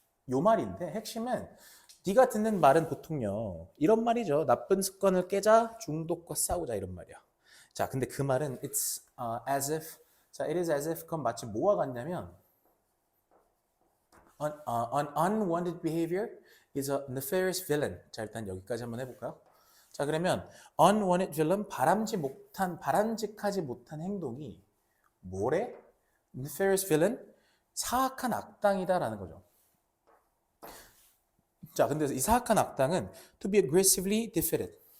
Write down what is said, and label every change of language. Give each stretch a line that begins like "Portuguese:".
Korean: 요 말인데 핵심은 네가 듣는 말은 보통요 이런 말이죠. 나쁜 습관을 깨자, 중독과 싸우자, 이런 말이야. 자, 근데 그 말은
English: it's as if. 자, it is as if.
Korean: 그건 마치 뭐와 같냐면
English: an unwanted behavior is a nefarious villain.
Korean: 자, 일단 여기까지 한번 해볼까요? 자, 그러면
English: unwanted villain,
Korean: 바람직하지 못한 행동이 뭐래?
English: nefarious villain,
Korean: 사악한 악당이다라는 거죠. 자, 근데 이 사악한 악당은
English: to be aggressively defeated.